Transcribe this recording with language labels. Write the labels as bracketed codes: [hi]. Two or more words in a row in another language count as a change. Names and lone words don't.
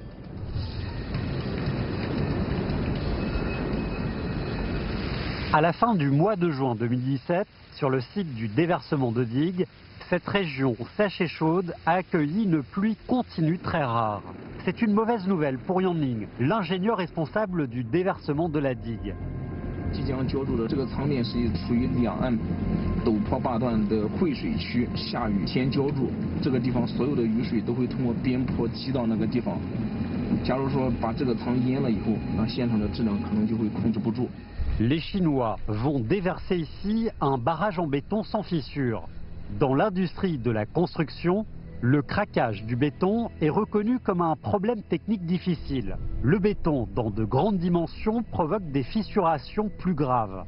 [fr] À la fin du mois de juin 2017, sur le site du déversement de digues, cette région sèche et chaude a accueilli une pluie continue très rare. C'est une mauvaise nouvelle pour Yang Ning, l'ingénieur responsable du déversement de la digue. [zh] 即将浇筑的这个仓面是属于两岸陡坡坝段的汇水区，下雨先浇筑，这个地方所有的雨水都会通过边坡积到那个地方。假如说把这个仓淹了以后，那现场的质量可能就会控制不住。 [fr] Les Chinois vont déverser ici un barrage en béton sans fissure. Dans l'industrie de la construction, le craquage du béton est reconnu comme un problème technique difficile. Le béton, dans de grandes dimensions, provoque des fissurations plus graves.